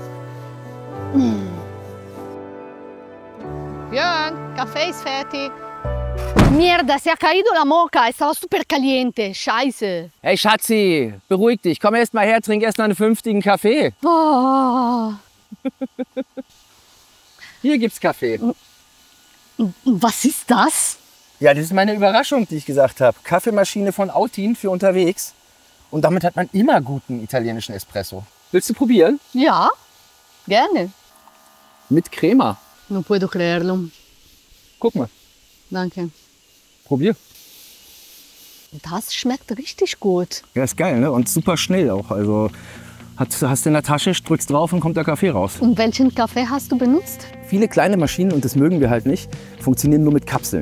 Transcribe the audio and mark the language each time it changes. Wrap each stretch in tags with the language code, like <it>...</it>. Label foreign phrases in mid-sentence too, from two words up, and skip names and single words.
<de>Björn, Kaffee ist fertig.</de> <es>Mierda, se ha caído la moca. Estaba super caliente.</es> <de>Scheiße. Hey Schatzi, beruhig dich. Komm erst mal her, trink erst mal einen vernünftigen Kaffee. Oh. Hier gibt's Kaffee. Was ist das? Ja, das ist meine Überraschung, die ich gesagt habe. Kaffeemaschine von Autin für unterwegs. Und damit hat man immer guten italienischen Espresso. Willst du probieren? Ja, gerne. Mit Crema.</de> <es>No puedo creerlo.</es> <de>Guck mal, Danke. probier. Das schmeckt richtig gut. Ja, ist geil, ne? Und super schnell auch. Also hast du in der Tasche, drückst drauf und kommt der Kaffee raus. Und welchen Kaffee hast du benutzt? Viele kleine Maschinen, und das mögen wir halt nicht, funktionieren nur mit Kapseln.</de>